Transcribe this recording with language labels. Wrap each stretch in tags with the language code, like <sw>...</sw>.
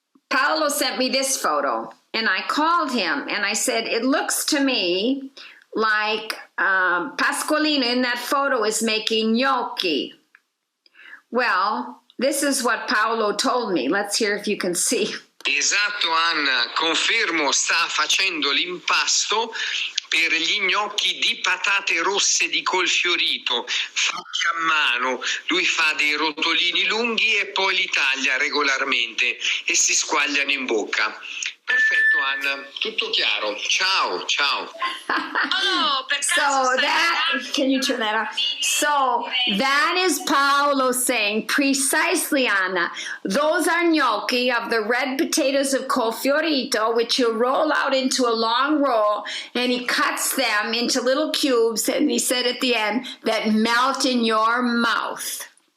<en>Paolo sent me this photo, and I called him, and I said, it looks to me like Pasqualino in that photo is making gnocchi. Well, this is what Paolo told me. Let's hear if you can see.</en> <it>Esatto, Anna, confermo, sta facendo l'impasto per gli gnocchi di patate rosse di col fiorito, fatti a mano. Lui fa dei rotolini lunghi e poi li taglia regolarmente e si squagliano in bocca. Perfetto, Anna, tutto chiaro. Ciao, ciao.</it> <en>So that, can you turn that off? So that is Paolo saying precisely, Anna. Those are gnocchi of the red potatoes of col fiorito, which he'll roll out into a long roll, and he cuts them into little cubes, and he said at the end, that melt in your mouth.</en>